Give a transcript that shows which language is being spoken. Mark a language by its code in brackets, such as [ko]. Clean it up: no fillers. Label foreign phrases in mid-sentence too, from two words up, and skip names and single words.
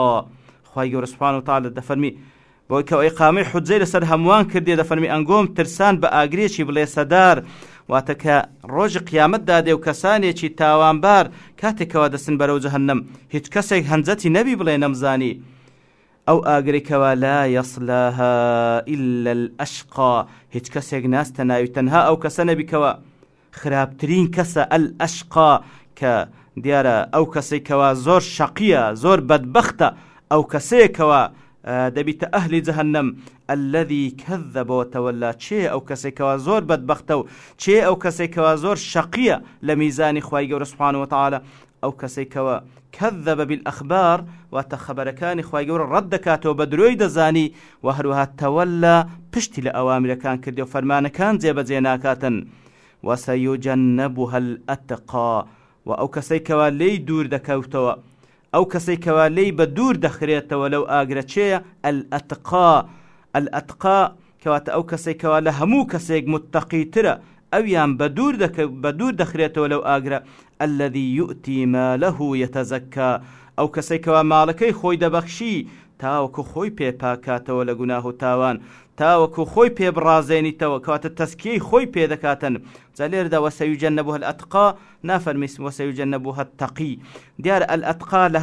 [ckb] خوای گەورە [ar] سوبحانەهو وتەعالە [ckb] دەفەرمی بۆی کەوە ئیقامەی حوجەی لەسەر هەمووان کردێ دەفەرمی ئەنگۆم ترسان بە ئاگرێکی بڵێسەدار واتە کە ڕۆژی قیامەتدا دێ و کەسانێکی تاوانبار کاتێکەوە دەسن بەرەو جەهەنەم هیچ کەسێک هەنجەتی نەبی بڵێ نەمزانی ئەو ئاگرێکەوە [ar] لا یەصلاها إلا الأشقى [ckb] هیچ کەسێک ناستە ناوی تەنها ئەو کەسە نەبیکەوە خراپترین کەسە الأشقى کە دیارە ئەو کەسێک کەوا زۆر شەقیە زۆر بەدبەختە ئەو کەسێکەوە دەبیتە ئەهلی جەهەنەم [ar] الذي كذب وتولى [ckb] چێ ئەو کەسێکەوە زۆر بەدبەختە و چێ ئەو کەسێکەوە زۆر شەقیە لە میزانی خوای گەورە [ar] سوبحانه وتعالى [ckb] ئەو کەسێکەوە [ar] كذب بالأخبار [ckb] واتە خەبەرەکانی خوای گەورە ڕەت دەکاتەوە بە درۆی دەزانی و هەروەها تەوەلە پشتی لە ئەوامرەکان کردی و فەرمانەکان جێبەجێ ناکاتن [ar] وسيجنبها الأتقى [ckb] و ئەو کەسێکەوە لێی دوور دەکەوتەوە ئەو کەسێکەوە لێی بە دوور دەخرێتەوە لەو ئاگرە چێیە الأتقى کەواتە ئەو کەسێکەوە لە هەموو کەسێک متقیترە ئەویان بە دوور دەخرێتەوە لەو ئاگرە [ar] الذي يؤتي ماله يتزكى [ckb] ئەو کەسێکەوە ماڵەکەی خۆی دەبەخشی تاوەکو خۆی پێپاکاتەوە لە گوناه و تاوان تاوەکو خۆی پێ بڕازێنیتەوە کەواتە تەسکیەی خۆی پێ دەکاتن جا لێرەدا [ar] وسيجنبها الأتقى [ckb] نافەرمی [ar] وسيجنبها التقي [ckb] دیارە الأتقى لە